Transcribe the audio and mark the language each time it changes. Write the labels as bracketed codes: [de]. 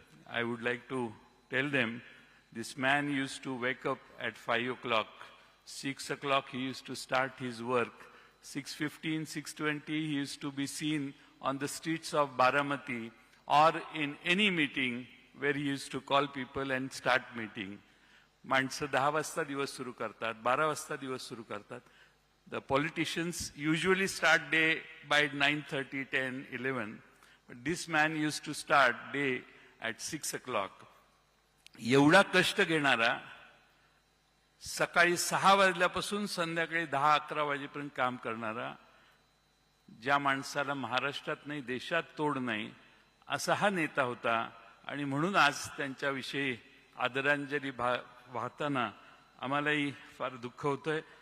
[en] I would like to tell them, this man used to wake up at 5 o'clock. 6 o'clock he used to start his work. 6:15, 6:20 he used to be seen on the streets of Baramati or in any meeting where he used to call people and start meeting. [mr] माणसं 10 वाजता दिवस सुरू करतात, 12 वाजता दिवस सुरू करतात. [en] The politicians usually start day by 9:30, 10, 11. But this man used to start day at 6 o'clock. [mr] एवढा कष्ट घेणारा, सकाळी 6 वाजल्यापासून संध्याकाळी 10-11 वाजेपर्यंत काम करणारा, ज्या माणसाला महाराष्ट्रात नाही देशात तोड नाही, असा हा नेता होता. आणि म्हणून आज त्यांच्याविषयी आदरांजली वाहताना आम्हालाही फार दुःख होतंय.